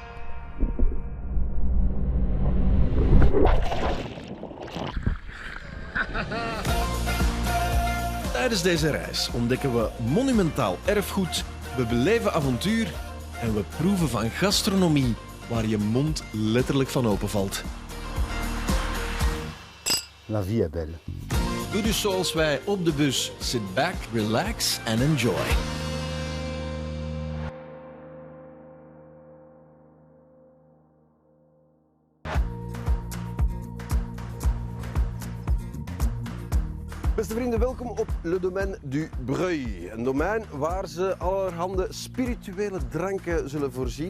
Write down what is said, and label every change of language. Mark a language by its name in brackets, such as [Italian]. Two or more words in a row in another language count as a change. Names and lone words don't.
[Dutch] Tijdens deze reis ontdekken we monumentaal erfgoed, we beleven avontuur en we proeven van gastronomie waar je mond letterlijk van openvalt. [French] La vie est belle. [Dutch] Doe dus zoals wij op de bus. [English] Sit back, relax and enjoy. [Dutch] Beste vrienden, welkom op Le Domaine du Breuil. Een domein waar ze allerhande spirituele dranken zullen voorzien.